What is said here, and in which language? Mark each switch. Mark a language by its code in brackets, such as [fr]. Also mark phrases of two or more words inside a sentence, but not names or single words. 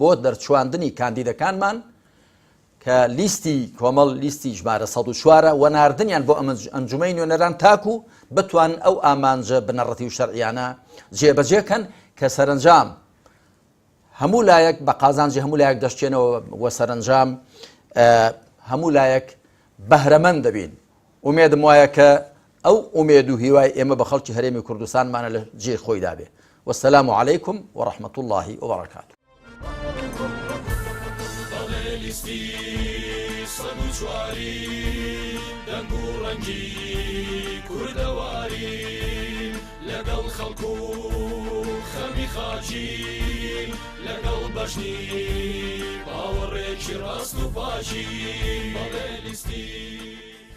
[ckb] بۆ دەرچواندنی کاندیدەکانمان کە لیستی کۆمەڵ لیستی ژمارە 104 و ناردنیان بۆ ئەنجومەی نوێنەران تاکو بتوان ئەو ئامانجە بنەڕەتی و شەرعیانە جێبەجێکەن کە سەرنجام هەموو لایەک بە قازانجی هەموو لایەک دەشتێنەوە و سەرنجام هەموو لایەک بەهرەمەند دەبین. ئومێدم وایە کە ئەو ئومێد و هیوای ئێمە بە خەڵکی هەرێمی کوردستانمانە لە جێ خۆیدا بێ. [ar] والسلام عليكم ورحمة الله وبركاته. [ckb] لەگەڵ خەڵکو خەمی خاچین لەگەڵ بەشنی باوەڕێکی ڕاست و پاچی بەڵێ لیستی